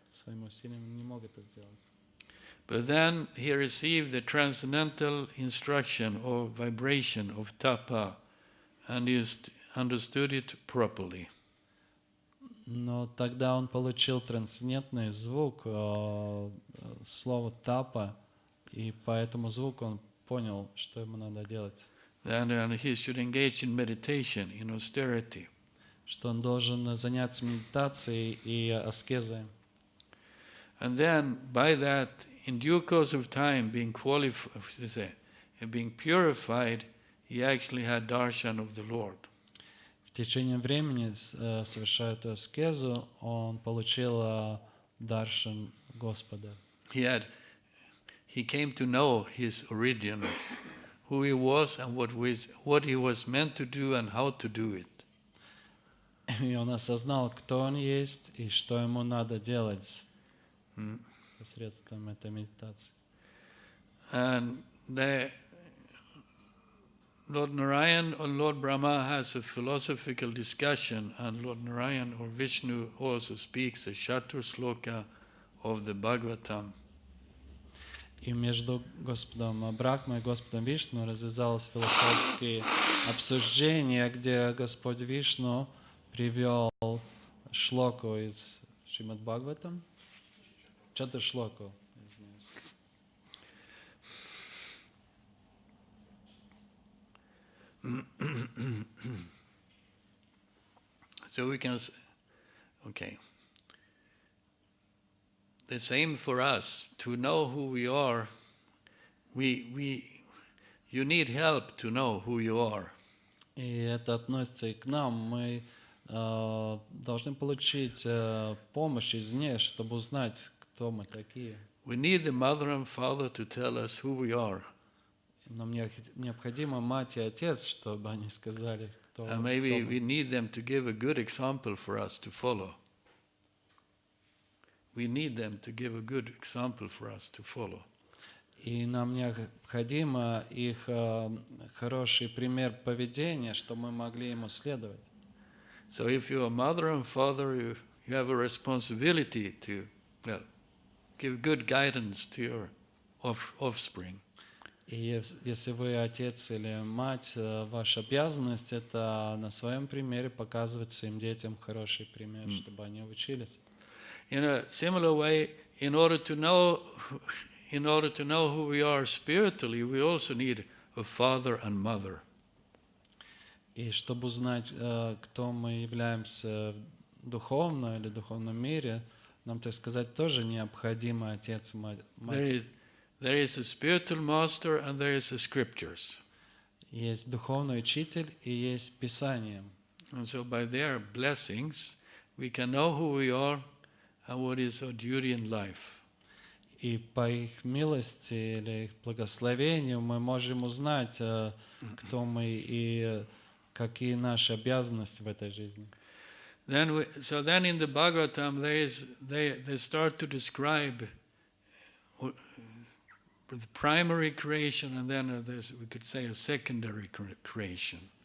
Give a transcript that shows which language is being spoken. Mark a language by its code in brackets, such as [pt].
[ru] Своими усилиями не мог это сделать. [en] But then he received the transcendental instruction or vibration of tapa, and he understood it properly. [ru] Но тогда он получил трансцендентный звук слова тапа, и по этому звуку он понял, что ему надо делать. [en] Then he should engage in meditation, in austerity. [ru] Что он должен заняться медитацией и аскезой. [en] And then by that, in due course of time, being qualified, being purified, he actually had darshan of the Lord. [ru] В течение времени, совершая эту аскезу, он получил даршан Господа. [en] He came to know his origin, who he was and what he was meant to do and how to do it. [ru] И он осознал, кто он есть и что ему надо делать посредством этой медитации. [en] And Lord Narayan or Lord Brahma has a philosophical discussion, and Lord Narayan or Vishnu also speaks a Chatur Sloka of the Bhagavatam. [ru] И между Господом Брахмой и Господом Вишну развязалось философские обсуждения, где Господь Вишну привел шлоку из Шримад Бхагаватам. Чатуршлоку. Извиняюсь. [en] So we can, okay. The same for us, to know who we are. You need help to know who you are. [ru] И это относится и к нам. Мы должны получить помощь извне, чтобы узнать, кто мы такие. [en] We need the mother and father to tell us who we are. [ru] Нам необходима мать и отец, чтобы они сказали, кто [en] And maybe [ru] мы. [en] we need them to give a good example for us to follow. We need them to give a good example for us to follow. [ru] И нам необходимо их хороший пример поведения, чтобы мы могли ему следовать. [en] So if you're a mother and father, you have a responsibility to, give good guidance to your offspring. [ru] И если вы отец или мать, ваша обязанность это на своем примере показывать своим детям хороший пример, чтобы они учились. [en] In a similar way, in order to know who we are spiritually, we also need a father and mother. [ru] И чтобы узнать, кто мы являемся духовно или в духовном мире, нам, так сказать, тоже необходимо отец и мать. [en] There is a spiritual master and there is the scriptures. [ru] Есть духовный учитель и есть Писание. [en] And so by their blessings, we can know who we are and what is our duty in life. [ru] И по их милости или их благословению мы можем узнать, кто мы и какие наши обязанности в этой жизни. [en] Then in the Bhagavatam they start to describe the primary creation, and then there's, we could say, a secondary creation.